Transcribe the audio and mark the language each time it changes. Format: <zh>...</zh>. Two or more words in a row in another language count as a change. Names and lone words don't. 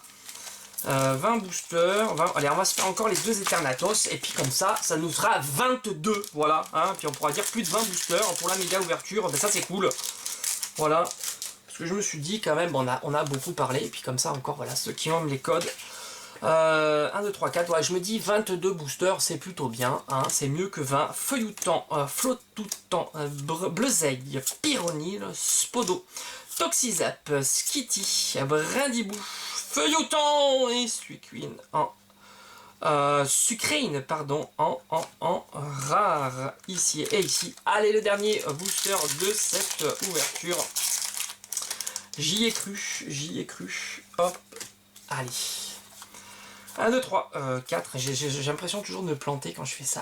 <fr>20 boosters, allez, on va se faire encore les 2 Eternatus, et puis comme ça nous fera 22, voilà, hein, puis on pourra dire plus de 20 boosters pour la méga ouverture, ça c'est cool, voilà, parce que je me suis dit quand même, on a beaucoup parlé, et puis comme ça encore, voilà, ceux qui ont les codes, 1, 2, 3, 4, ouais, je me dis 22 boosters, c'est plutôt bien, hein, c'est mieux que 20, Feuilloutant, Flottoutant, Bleuzeille, Pyronil, Spodo, Toxizap, Skitty, Brindibou, Feuilloutant et Suicune en Sucrane, pardon, en rare, ici et ici. Allez, le dernier booster de cette ouverture. J'y ai cru, hop, allez. 1, 2, 3, 4, j'ai l'impression toujours de me planter quand je fais ça.</fr>